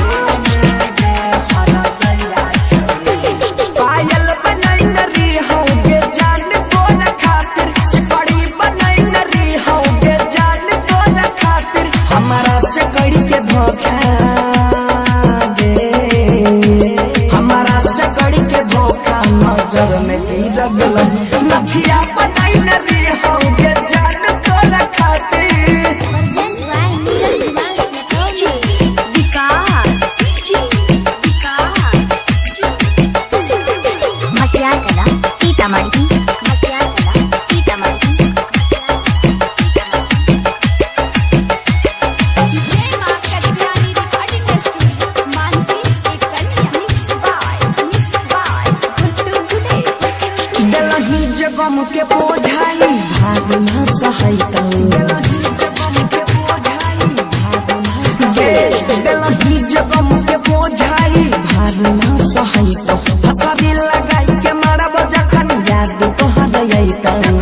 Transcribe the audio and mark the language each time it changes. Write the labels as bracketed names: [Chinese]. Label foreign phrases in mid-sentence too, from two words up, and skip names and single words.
[Maithili] पायल बनैले रे हो गे जान तोरा खातिर सिकड़ी बनैले रे हो गे जान तोरा खातिर हमारा से कड़ी के धोखा गे हमारा से कड़ी के धोखा नजर में गिर गल नथिया बनैले रे हो गे जान तोरा खातिर [English] present by [Maithili] नीरज निवास डीजे विकास मटियार कला सीतामढ़ी मटियार कला सीतामढ़ी जय मां कल्याणी रिकॉर्डिंग स्टूडियो मानसी एक कन्या [English] mix by [Maithili] गुड्डू गुडे देलही जगम के बोझाई भाग न सहैतौ देलही जगम के बोझाई भाग न सहैतौ फसरी लगाई के मारब जखन याद तोहर अइतौ